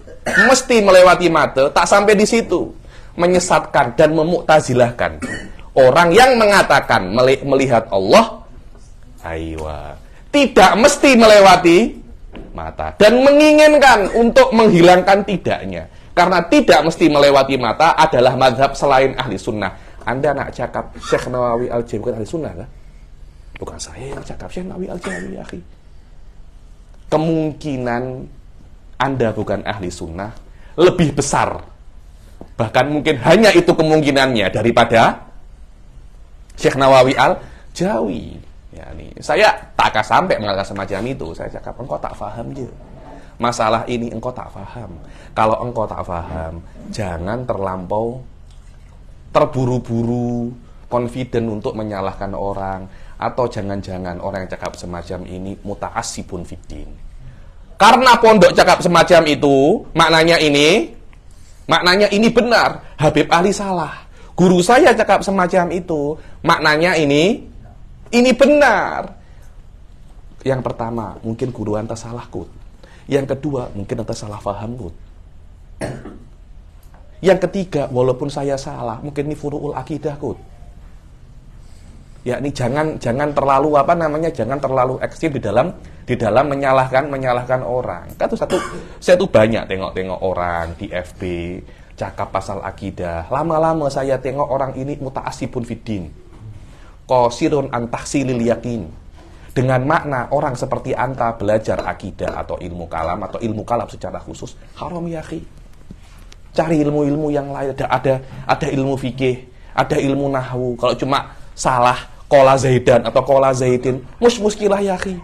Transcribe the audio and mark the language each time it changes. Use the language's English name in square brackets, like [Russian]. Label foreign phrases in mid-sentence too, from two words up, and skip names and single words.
[Indonesian] Mesti melewati mata, tak sampai di situ. Menyesatkan dan memuktazilahkan orang yang mengatakan melihat Allah, aywa, tidak mesti melewati mata, dan menginginkan untuk menghilangkan tidaknya. Karena tidak mesti melewati mata adalah mazhab selain ahli sunnah. [Malay] Anda nak cakap Syekh Nawawi Al-Jawi bukan ahli sunnah kan? Bukan saya yang cakap, Syekh Nawawi Al-Jawi, akhi. Kemungkinan Anda bukan ahli sunnah lebih besar. Bahkan mungkin hanya itu kemungkinannya daripada Syekh Nawawi Al-Jawi. Ya, saya tak akan sampai mengatakan semacam itu. Saya cakap, engkau tak faham je. Masalah ini engkau tak faham. Kalau engkau tak faham, jangan terlampau terburu-buru, confident untuk menyalahkan orang, atau jangan-jangan orang yang cakap semacam ini [Arabic] muta'assibun fiddin. [Malay] Karena pondok cakap semacam itu, maknanya ini benar. Habib Ali salah. Guru saya cakap semacam itu, maknanya ini benar. Yang pertama, mungkin guru anda salah kut. Yang kedua, mungkin anda salah paham kut. Yang ketiga, walaupun saya salah, mungkin ini [Arabic] furu'ul akidah [Malay] kut. Ya, ini jangan terlalu jangan terlalu ekstrim di dalam menyalahkan orang. Kan saya tuh banyak tengok orang di FB cakap pasal akidah. Lama-lama saya tengok orang ini [Arabic] muta'assibun fiddin. Qasirun an tahsilil yakin. [Malay] Dengan makna orang seperti anta belajar akidah atau ilmu kalam secara khusus haram [Arabic] ya akhi. [Malay] Cari ilmu-ilmu yang lain. Ada ilmu fikih, ada ilmu nahwu. Kalau cuma salah [Arabic] qala zaidan [Malay] atau [Arabic] qala zaidin, muskilah ya akhi.